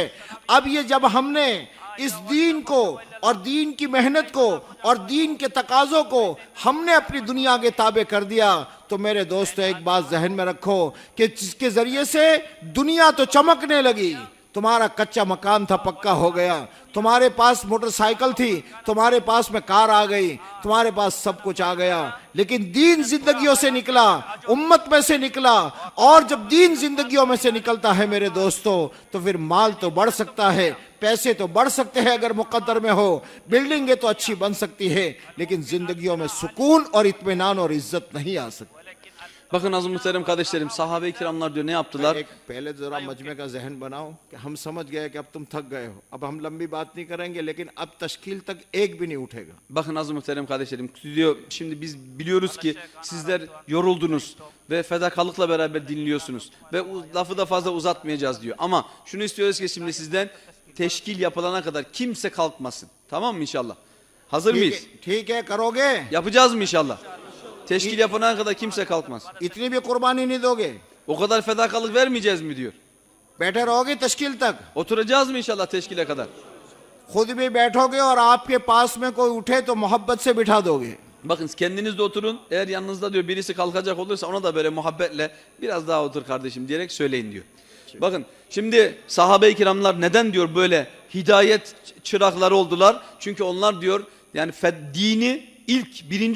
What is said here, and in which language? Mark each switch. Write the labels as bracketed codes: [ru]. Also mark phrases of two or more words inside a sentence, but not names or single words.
[hi] अब ये जब हमने इस दीन को और दीन की मेहनत को और दीन के तकाज़ों को हमने अपनी दुनिया के ताबे कर दिया, तो मेरे दोस्तों एक बात जहन में रखो कि जिसके जरिए से दुनिया तो चमकने लगी, तुम्हारा कच्चा मकान था पक्का हो गया, तुम्हारे पास मोटरसाइकिल थी, तुम्हारे पास में कार आ गई, तुम्हारे पास सब कुछ आ गया, लेकिन दीन जिंदगियों से निकला, उम्मत में से निकला। और जब दीन जिंदगियों में से निकलता है मेरे दोस्तों, तो फिर माल तो बढ़ सकता है, पैसे तो बढ़ सकते हैं अगर मुकद्दर में हो, बिल्डिंगें तो अच्छी बन सकती है, लेकिन जिंदगियों में सुकून और इत्मीनान और इज्जत नहीं आ सकती। [tr] Bakın aziz muhterem kardeşlerim, sahabe-i kiramlar diyor ne yaptılar? [hi] पहले जरा मजमे का जहन बनाओ कि हम समझ गए कि अब तुम थक गए हो, अब हम लंबी बात नहीं करेंगे, लेकिन अब तश्कील तक एक भी नहीं उठेगा। [tr] Bakın aziz muhterem kardeşlerim diyor, şimdi biz biliyoruz ki sizler yoruldunuz ve fedakarlıkla beraber dinliyorsunuz ve lafı da fazla uzatmayacağız diyor. Ama şunu istiyoruz ki şimdi sizden teşkil yapılana kadar kimse kalkmasın. Tamam mı inşallah? Hazır mıyız? [hi] ठीक है, करोगे? [tr] Yapacağız mı inşallah? Teşkil yapılana kadar kimse kalkmaz. [hi] इतनी भी कुर्बानी नहीं दोगे? [tr] O kadar fedakarlık vermeyeceğiz mi diyor. [hi] बैठे रहोगे तश्कील तक? [tr] Oturacağız mı inşallah teşkile kadar? [hi] खुद भी बैठोगे और आपके पास में कोई उठे तो मोहब्बत से बिठा दोगे। [tr] Bakın kendiniz de oturun. Eğer yanınızda diyor birisi kalkacak olursa ona da böyle muhabbetle biraz daha otur kardeşim diyerek söyleyin diyor. Bakın şimdi sahabe-i kiramlar neden diyor böyle hidayet çırakları oldular? Çünkü onlar diyor yani dini ilk 1.